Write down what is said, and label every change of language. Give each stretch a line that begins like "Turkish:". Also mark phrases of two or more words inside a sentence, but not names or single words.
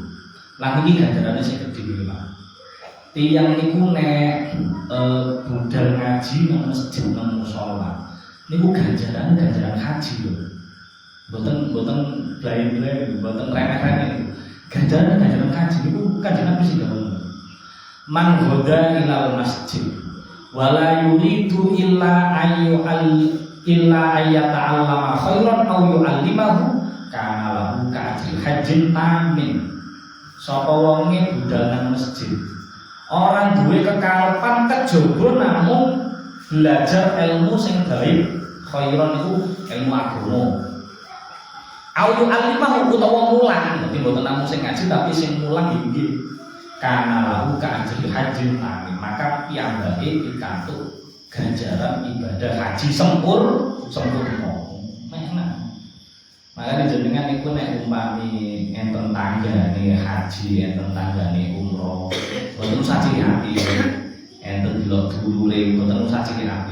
Javanese: Lah niki ganjarane sing gedhe nggih Pak. Tiyang niku nek budal ngaji nang masjid nang musala niku ganjaran haji lho. Mboten blae-blae, mboten remeh-remeh. Ganjaran haji niku kanjeng Nabi sing dawuh.
Arabic: من غدا إلى المسجد لا يريد إلا أن يتعلم خيرا أو يعلمه كان له كأجر حاج تام.
Javanese: Sapa wonge budal nang masjid orang duwe kekarepan kejaba namung belajar ilmu sing baik khairan iku ilmu agama
Arabic: أو يعلمه
Javanese: utawa mulang. Dadi mboten namung sing ngaji tapi sing mulang nggih
Arabic: كان له كأجر حاج تام.
Javanese: Maka piyambake pikantuk ganjaran ibadah haji sempurna. Menak. Maka jenengan niku nek umpami enten tanggane haji, enten tanggane umroh, boten usah cilik ati. Enten delok dulure, boten usah cilik ati.